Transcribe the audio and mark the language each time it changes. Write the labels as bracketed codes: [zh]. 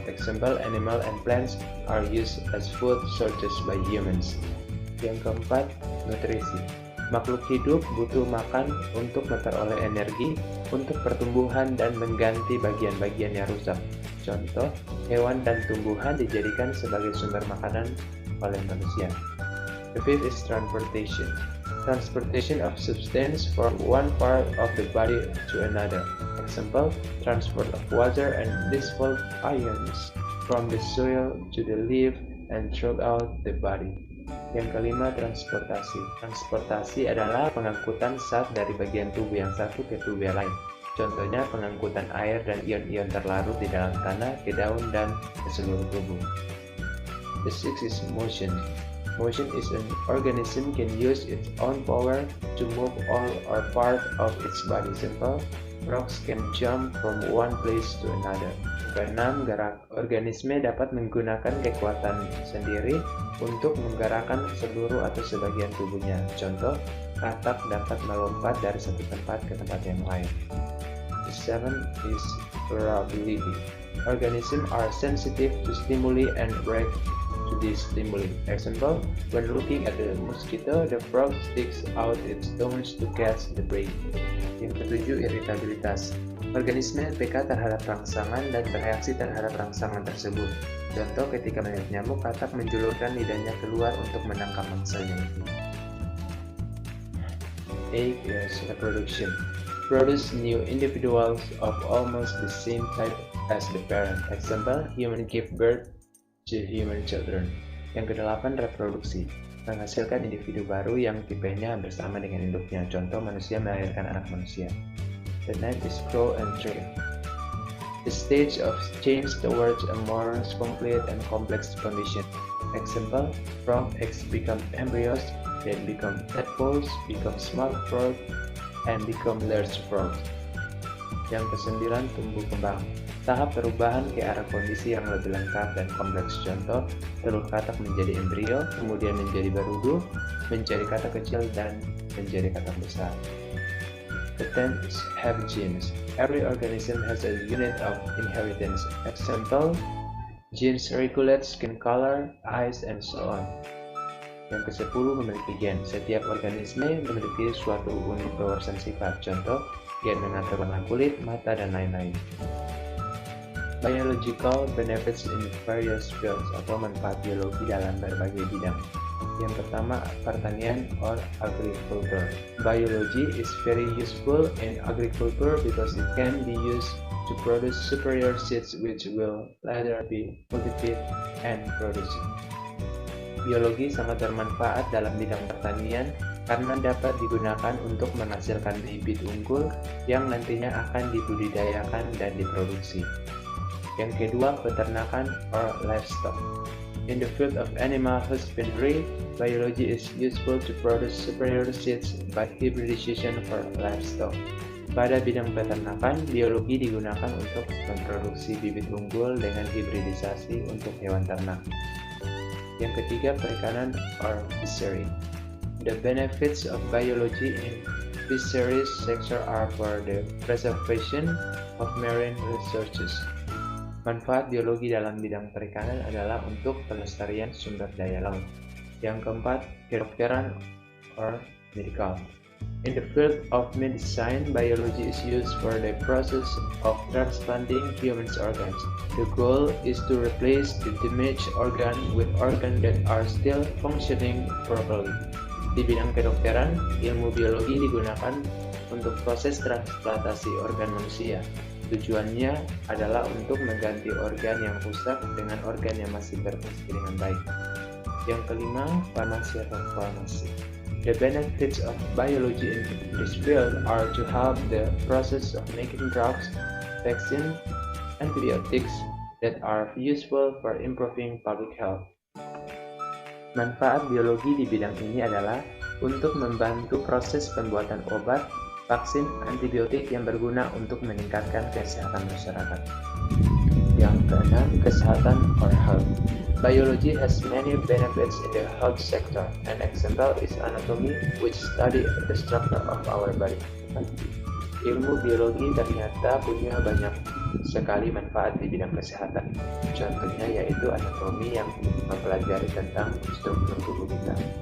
[en] Example, animal and plants are used as food sources by humans. [id] Yang keempat, nutrisi. Makhluk hidup butuh makan untuk memperoleh energi untuk pertumbuhan dan mengganti bagian-bagian yang rusak. Contoh, hewan dan tumbuhan dijadikan sebagai sumber makanan oleh manusia. [en] The fifth is transportation. Transportation of substance from one part of the body to another. Example, transport of water and dissolved ions from the soil to the leaf and throughout the body. [id] Yang kelima, transportasi. Transportasi adalah pengangkutan zat dari bagian tubuh yang satu ke tubuh yang lain. Contohnya pengangkutan air dan ion-ion terlarut di dalam tanah, ke daun, dan ke seluruh tubuh. [en] The sixth is motion. Motion is an organism can use its own power to move all or part of its body. Simple, frogs can jump from one place to another. [id] Keenam, gerak. Organisme dapat menggunakan kekuatan sendiri untuk menggerakkan seluruh atau sebagian tubuhnya. Contoh, katak dapat melompat dari satu tempat ke tempat yang lain. [en] The seventh is variability. Organisms are sensitive to stimuli and react to these stimuli. Example, when looking at the mosquito, the frog sticks out its tongues to catch the prey. [id] Yang ketujuh, iritabilitas. Organisme peka terhadap rangsangan dan bereaksi terhadap rangsangan tersebut. Contoh, ketika melihat nyamuk, katak menjulurkan lidahnya keluar untuk menangkap mangsanya itu. [en] egg is reproduction. Produce new individuals of almost the same type as the parent. Example, human give birth to human children. [id] Yang kedelapan, reproduksi. Menghasilkan individu baru yang tipenya hampir sama dengan induknya. Contoh, manusia melahirkan anak manusia. [en] The ninth is grow and thrive. The stage of change towards a more complete and complex condition. Example, from eggs become embryos, then become tadpoles, become small frog, and become large frog. [id] Yang kesembilan, tumbuh kembang. Tahap perubahan ke arah kondisi yang lebih lengkap dan kompleks. Contoh, telur katak menjadi embrio, kemudian menjadi barudu, menjadi katak kecil, dan menjadi katak besar. [en] The tenth is have genes. Every organism has a unit of inheritance. Example, genes regulate skin color, eyes, and so on. [id] Yang ke-10 memiliki gen. Setiap organisme memiliki suatu unit pewawasan sifat. Contoh, gen mengatur warna kulit, mata, dan lain-lain. [en] Biological benefits in various fields [id] atau manfaat biologi dalam berbagai bidang. Yang pertama, pertanian [en] or agriculture. Biology is very useful in agriculture because it can be used to produce superior seeds which will later be cultivated and produced. [id] Biologi sangat bermanfaat dalam bidang pertanian karena dapat digunakan untuk menghasilkan bibit unggul yang nantinya akan dibudidayakan dan diproduksi. Yang kedua, peternakan [en] or livestock. In the field of animal husbandry, biology is useful to produce superior seeds by hybridization for livestock. [id] Pada bidang peternakan, biologi digunakan untuk memproduksi bibit unggul dengan hibridisasi untuk hewan ternak. Yang ketiga, perikanan [en] or fishery. The benefits of biology in fisheries sector are for the preservation of marine resources. [id] Manfaat biologi dalam bidang perikanan adalah untuk pelestarian sumber daya laut. Yang keempat, kedokteran [en] or medical. In the field of medicine, biology is used for the process of transplanting human organs. The goal is to replace the damaged organ with organs that are still functioning properly. [id] Di bidang kedokteran, ilmu biologi digunakan untuk proses transplantasi organ manusia. Tujuannya adalah untuk mengganti organ yang rusak dengan organ yang masih berfungsi dengan baik. Yang kelima, farmasi atau farmasi. [en] The benefits of biology in this field are to help the process of making drugs, vaccines, antibiotics that are useful for improving public health. [id] Manfaat biologi di bidang ini adalah untuk membantu proses pembuatan obat, vaksin, antibiotik yang berguna untuk meningkatkan kesehatan masyarakat. Yang keenam, kesehatan [en] or health. Biology has many benefits in the health sector. An example is anatomy, which study the structure of our body. [id] Ilmu biologi ternyata punya banyak sekali manfaat di bidang kesehatan. Contohnya yaitu anatomi yang mempelajari tentang struktur tubuh kita.